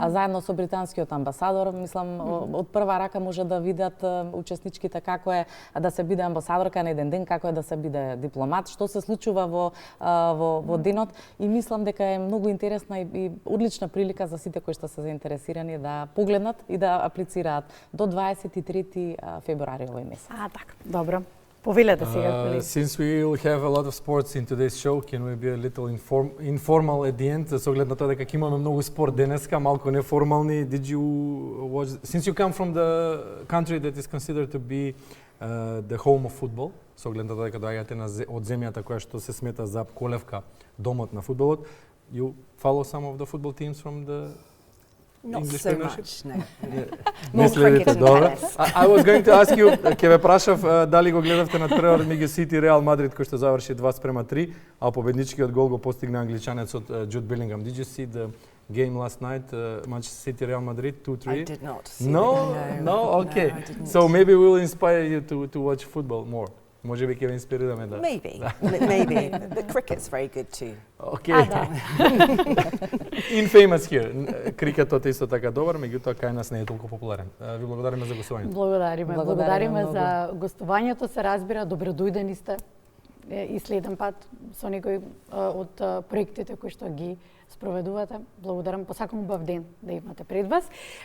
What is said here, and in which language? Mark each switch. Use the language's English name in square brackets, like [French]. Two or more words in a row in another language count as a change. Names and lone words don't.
[Macedonian] а заедно со британскиот амбасадор, мислам од прва рака може да видат учесничките како е да се биде амбасадорка на еден ден, како е да се биде дипломат, што се случува во денот и мислам дека е многу интересна и одлична прилика за сите кои што се заинтересирани да погледнат и да аплицираат до 23 февруари овој месец. Така, добро. Повелете сега, колеги. [English] Since we will have a lot of sports in today's show, can we be a little informal at the end? [Macedonian] Со оглед на тоа дека ќе имаме многу спорт денеска, малку неформални. [English] Did you watch, since you come from the country that is considered to be the home of football, [Macedonian] со оглед на тоа дека доаѓате од земјата која што се смета за колевка, домот на фудбалот, [English] you follow some of the football teams from the Not English so Premiership? much, no. [Macedonian] Не [English] More [Macedonian] следите, [English] cricket and [Macedonian] добро. [English] tennis. I was going to ask you, [Macedonian] ќе ве прашав дали го гледавте надпреварот меѓу Сити и Реал Мадрид кој што заврши 2:3, а победничкиот гол го постигна англичанецот Джуд Белингам. [English] Did you see the game last night, Manchester City Real Madrid 2-3? I did not see No, it. no, okay. I didn't. So maybe we will inspire you to watch football more. [Macedonian] Може би ќе ве инспирираме да. [English] Maybe, maybe. But cricket's very good too. Okay. Infamous here. [Macedonian] Крикетот е исто така добар, меѓутоа кај нас не е толку популарен. Ви благодариме за гостувањето. Благодариме за гостувањето, се разбира, добродојдени сте и следен пат со некој од проектите кои што ги спроведувате. Благодарам, посакам убав ден да имате пред вас.